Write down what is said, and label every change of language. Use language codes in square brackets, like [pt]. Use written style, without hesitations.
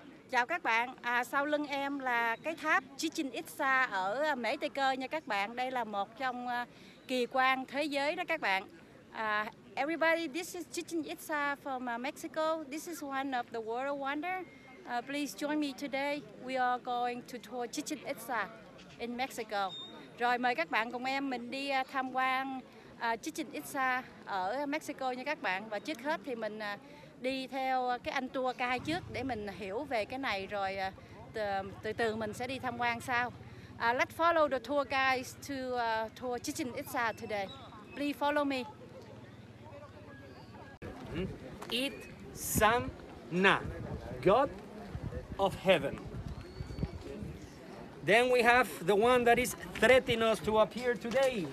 [vi] Chào các bạn, sau lưng em là cái tháp Chichen Itza ở Mễ Tây Cơ nha các bạn. Đây là một trong kỳ quan thế giới đó các bạn. [en] Everybody, this is Chichen Itza from Mexico. This is one of the world wonder. Please join me today. We are going to tour Chichen Itza in Mexico. [vi] Rồi mời các bạn cùng em mình đi tham quan Chichen Itza ở Mexico nha các bạn. Và trước hết thì mình đi theo cái anh tour guide trước để mình hiểu về cái này rồi từ từ mình sẽ đi tham quan sau. [en] Let's follow the tour guides to tour Chichen Itza today. Please follow me. Itza-Na, God of heaven. Then we have the one that is threatening us to appear today.